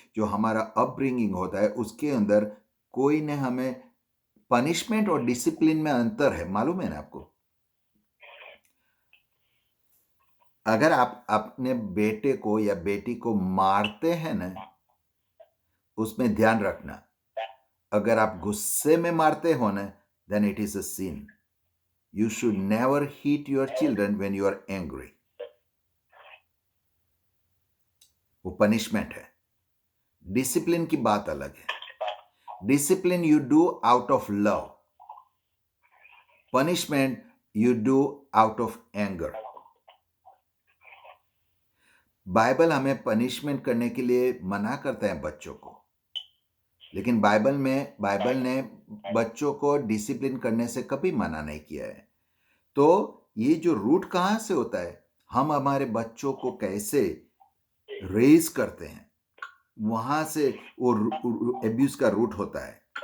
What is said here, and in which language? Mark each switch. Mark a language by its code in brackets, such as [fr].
[hi] जो हमारा अपब्रिंगिंग होता है उसके अंदर कोई ने हमें पनिशमेंट और डिसिप्लिन में अंतर है, मालूम है ना आपको? अगर आप अपने बेटे को या बेटी को मारते हैं ना, उसमें ध्यान रखना। अगर आप गुस्से में मारते हो ना, [en] then it is a sin. You should never hit your children when you are angry. [hi] वो पनिशमेंट है। डिसिप्लिन की बात अलग है। [en] Discipline you do out of love. Punishment you do out of anger. [hi] Bible हमें पनिशमेंट करने के लिए मना करता है बच्चों को, लेकिन बाइबल ने बच्चों को डिसिप्लिन करने से कभी मना नहीं किया है। तो ये जो रूट कहाँ से होता है, हम हमारे बच्चों को कैसे रेज करते हैं, वहां से वो एब्यूज का रूट होता है।